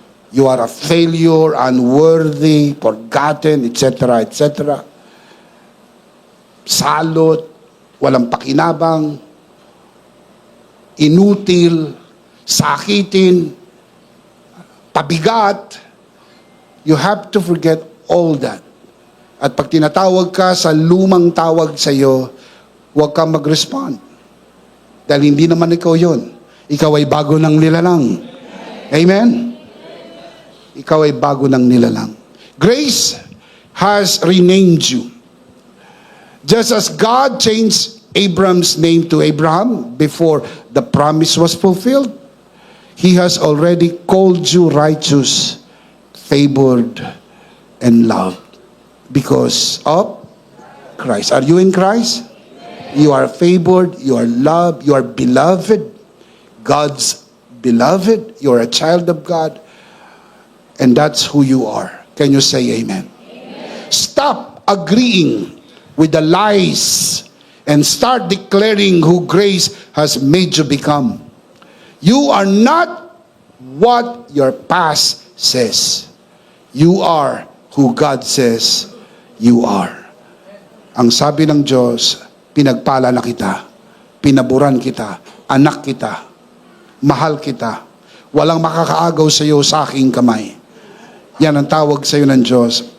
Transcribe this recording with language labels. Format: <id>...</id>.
<en>You are a failure, unworthy, forgotten, etc., etc.</en> <tl>Salot, walang pakinabang, inutil, sakitin, pabigat.</tl> <en>You have to forget all that.</en> <tl>At pag tinatawag ka sa lumang tawag sa iyo, huwag kang mag-respond. Dahil hindi naman ikaw yun. Ikaw ay bago ng nilalang. Amen? Ikaw ay bago ng nilalang.</tl> <en>Grace has renamed you. Just as God changed Abram's name to Abraham before the promise was fulfilled, He has already called you righteous, favored, and loved because of Christ. Are you in Christ? You are favored, you are loved, you are beloved, God's beloved, you are a child of God, and that's who you are. Can you say amen? Amen. Stop agreeing with the lies and start declaring who grace has made you become. You are not what your past says. You are who God says you are.</en> <tl>Ang sabi ng Diyos, pinagpala na kita, pinaburan kita, anak kita, mahal kita, walang makakaagaw sa iyo sa aking kamay. Yan ang tawag sa iyo ng Diyos.</tl>